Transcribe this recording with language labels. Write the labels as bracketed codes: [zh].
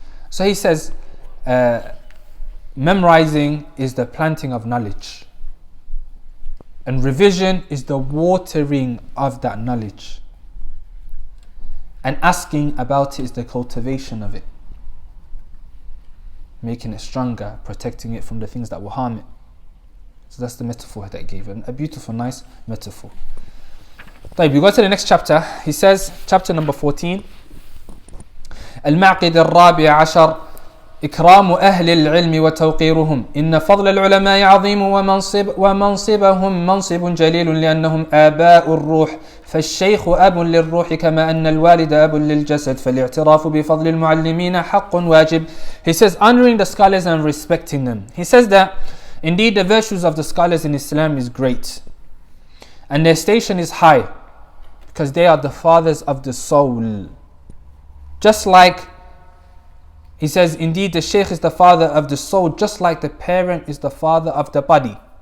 [en] So he says memorizing is the planting of knowledge, and revision is the watering of that knowledge, and asking about it is the cultivation of it, making it stronger, protecting it from the things that will harm it. So that's the metaphor that he gave, and a beautiful, nice metaphor. طيب, we go to the next chapter. He says, chapter number 14, [ar] المعقد الرابع عشر إكرام أهل العلم وتوقيرهم إن فضل العلماء عظيم ومنصبهم منصب جليل لأنهم آباء الروح فالشيخ أب للروح كما أن الوالد أب للجسد فالاعتراف بفضل المعلمين حق واجب. [en] He says, honoring the scholars and respecting them. He says that indeed the virtues of the scholars in Islam is great, and their station is high because they are the fathers of the soul. Just like he says, indeed the Shaykh is the father of the soul, just like the parent is the father of the body.